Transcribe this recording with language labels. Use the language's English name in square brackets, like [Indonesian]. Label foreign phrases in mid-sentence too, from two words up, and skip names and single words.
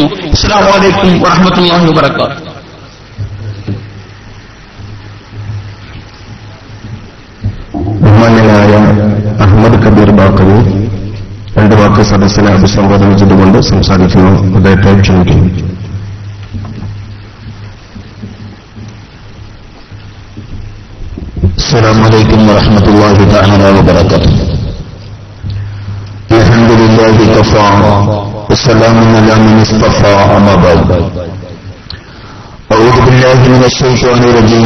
[Arabic] السلام عليكم ورحمة الله وبركاته. [Malayalam] ബഹുമാന്യനായ അഹമ്മദ് കബീർ ബാക്കവി 2 വാക്ക് സദസ്സിനെ അഭിസംബോധന ചെയ്തുകൊണ്ട് സംസാരിക്കുന്നു. അദ്ദേഹത്തെ ക്ഷണിക്കുന്നു. [Arabic] السلام عليكم ورحمة الله تعالى وبركاته. الحمد لله كفى والسلام على من اصطفى. أما بعد، أعوذ بالله من الشيطان الرجيم.